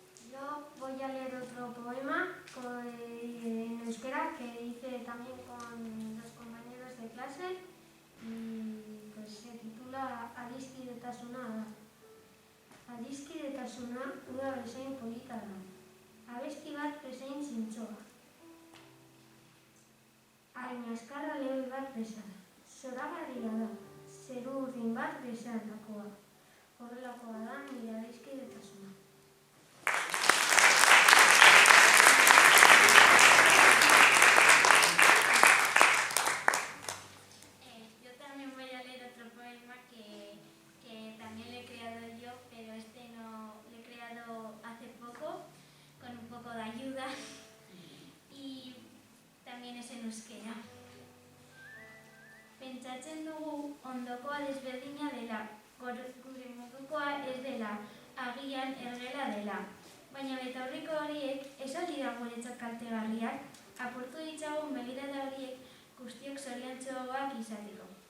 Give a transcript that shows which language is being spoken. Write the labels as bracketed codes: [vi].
[es] Yo voy a leer otro poema en euskera que hice también con los compañeros de clase y pues se titula [eu] Adiskidetasuna da. Adiskidetasuna uda bezain polita da. Abesti bat bezain zintzoa. Hain askarra lehoi bat bezala. Zoragarria da, zeru urdin bat bezalakoa. Horrelakoa da nire adiskidetasuna. [es] Yo también voy a leer otro poema que también lo he creado yo, pero este no lo he creado hace poco, con un poco de ayuda, y también es en euskera. [eu] Pentsatzen dugu ondokoa desberdina dela, gure modukoa ez dela, agian ergela dela. Baina betaurriko horiek ez al dira guretzat kaltegarriak, apurtu ditzagun begirada horiek guztiok zoriontsuagoak izateko.